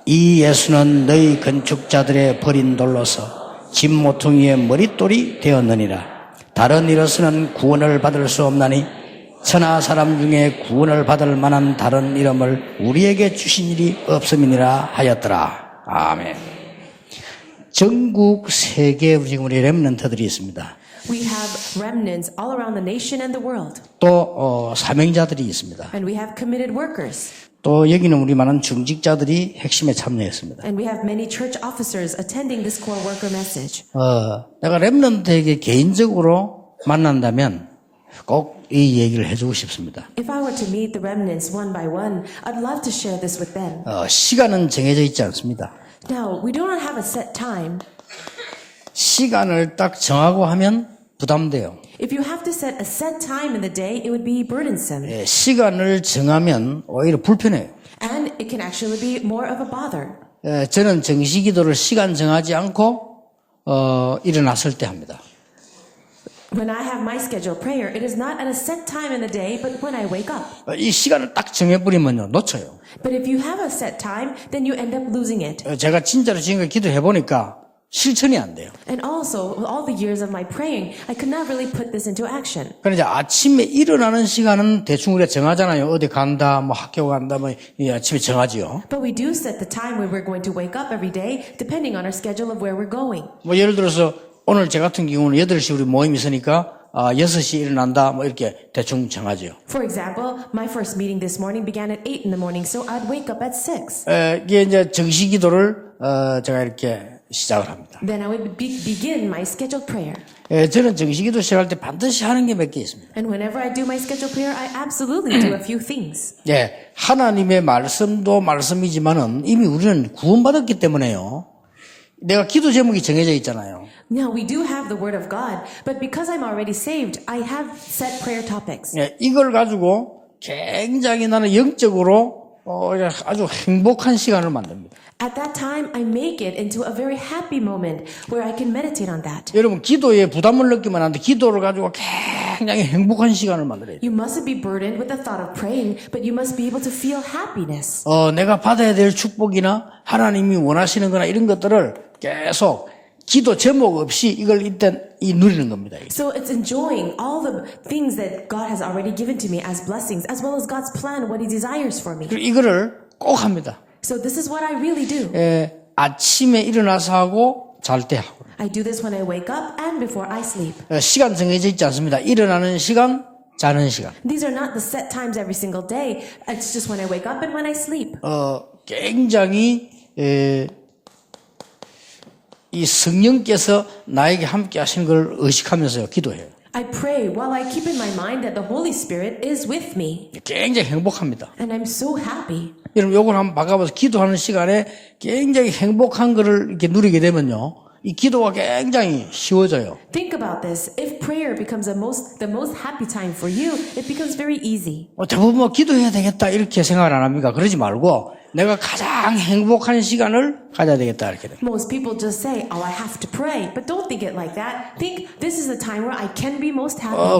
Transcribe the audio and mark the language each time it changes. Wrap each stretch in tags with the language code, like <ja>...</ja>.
<ko>이 예수는 너희 건축자들의 버린 돌로서 집 모퉁이의 머릿돌이 되었느니라. 다른 이로서는 구원을 받을 수 없나니 천하 사람 중에 구원을 받을 만한 다른 이름을 우리에게 주신 일이 없음이니라 하였더라. 아멘. 전국 세계에 지금 우리 렘넌트들이 있습니다.</ko> <en>We have remnants all around the nation and the world.</en> <ko>또 사명자들이 있습니다.</ko> <en>And we have committed workers.</en> <ko>또 여기는 우리 많은 중직자들이 핵심에 참여했습니다.</ko> <en>And we have many church officers attending this core worker message.</en> <ko>내가 렘넌트에게 개인적으로 만난다면 꼭 이 얘기를 해주고 싶습니다.</ko> <en>If I were to meet the remnants one by one, I'd love to share this with them.</en> <ko>시간은 정해져 있지 않습니다.</ko> <en>Now, we do not have a set time.</en> <ko>시간을 딱 정하고 하면 부담돼요.</ko> <en>If you have to set a set time in the day, it would be burdensome.</en> <ko>시간을 정하면 오히려 불편해요.</ko> <en>And it can actually be more of a bother.</en> <ko>저는 정시기도를 시간 정하지 않고 일어났을 때 합니다.</ko> <en>When I have my scheduled prayer, it is not at a set time in the day, but when I wake up.</en> <ko>이 시간을 딱 정해버리면요 놓쳐요.</ko> <en>But if you have a set time, then you end up losing it.</en> <ko>제가 진짜로 지금까지 기도해보니까 실천이 안 돼요.</ko> <en>And also, with all the years of my praying, I could not really put this into action.</en> <ko>그러니까 아침에 일어나는 시간은 대충 우리가 정하잖아요. 어디 간다, 뭐 학교 간다, 뭐 이 아침에 정하지요.</ko> <en>But we do set the time when we're going to wake up every day, depending on our schedule of where we're going.</en> <ko>뭐 예를 들어서 오늘 제 같은 경우는 8시 우리 모임이 있으니까 6시 일어난다, 뭐 이렇게 대충 정하죠.</ko> <en>For example, my first meeting this morning began at 8 in the morning, so I'd wake up at 6.</en> <ko>이게 이제 정시 기도를 제가 이렇게 시작을 합니다.</ko> <en>Then I would begin my scheduled prayer.</en> <ko>저는 정시 기도 시작할 때 반드시 하는 게 몇 개 있습니다.</ko> <en>And whenever I do my scheduled prayer, I absolutely do a few things.</en> <ko>하나님의 말씀도 말씀이지만은 이미 우리는 구원받았기 때문에요. 내가 기도 제목이 정해져 있잖아요.</ko> <en>Now, we do have the Word of God, but because I'm already saved, I have set prayer topics.</en> <ko>이걸 가지고 굉장히 나는 영적으로 아주 행복한 시간을 만듭니다.</ko> <en>At that time, I make it into a very happy moment where I can meditate on that.</en> <ko>여러분 기도에 부담을 느끼면 안 돼. 기도를 가지고 굉장히 행복한 시간을 만들어야 돼.</ko> <en>You mustn't be burdened with the thought of praying, but you must be able to feel happiness.</en> <ko>내가 받아야 될 축복이나 하나님이 원하시는 거나 이런 것들을 계속 기도 제목 없이 이걸 일단 누리는 겁니다.</ko> <en>So it's enjoying all the things that God has already given to me as blessings, as well as God's plan, what He desires for me.</en> <ko>이거를 꼭 합니다.</ko> <en>So this is what I really do.</en> <ko>아침에 일어나서 하고 잘 때 하고.</ko> <en>I do this when I wake up and before I sleep.</en> <ko>시간 정해져 있지 않습니다. 일어나는 시간, 자는 시간.</ko> <en>These are not the set times every single day. It's just when I wake up and when I sleep.</en> <ko>굉장히 이 성령께서 나에게 함께 하시는 걸 의식하면서요 기도해요.</ko> <en>I pray while I keep in my mind that the Holy Spirit is with me.</en> <ko>굉장히 행복합니다.</ko> <en>And I'm so happy.</en> <ko>여러분 요걸 한번 바꿔봐서 기도하는 시간에 굉장히 행복한 거를 이렇게 누리게 되면요. 이 기도가 굉장히 쉬워져요.</ko> <en>Think about this. If prayer becomes the most happy time for you, it becomes very easy.</en> <ko>대부분 뭐 기도해야 되겠다 이렇게 생각을 안 합니까? 그러지 말고 내가 가장 행복한 시간을 가져야 되겠다 이렇게 돼요.</ko> <en>Most people just say, "Oh, I have to pray," but don't think it like that. Think this is the time where I can be most happy,</en>